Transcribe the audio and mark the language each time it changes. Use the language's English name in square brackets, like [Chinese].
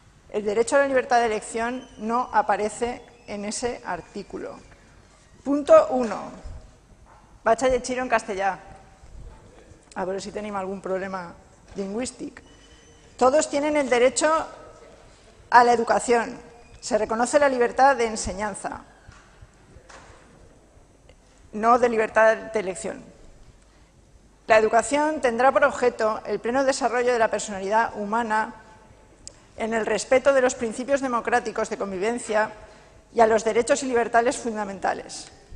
[Spanish] El derecho a la libertad de elección no aparece en ese artículo. Punto 1. [Catalan] Vaig a llegir-ho en castellà, a veure si tenim algun problema lingüístic. [Spanish] Todos tienen el derecho a la educación. Se reconoce la libertad de enseñanza, no de libertad de elección. La educación tendrá por objeto el pleno desarrollo de la personalidad humana en el respeto de los principios democráticos de convivencia y a los derechos y libertades fundamentales.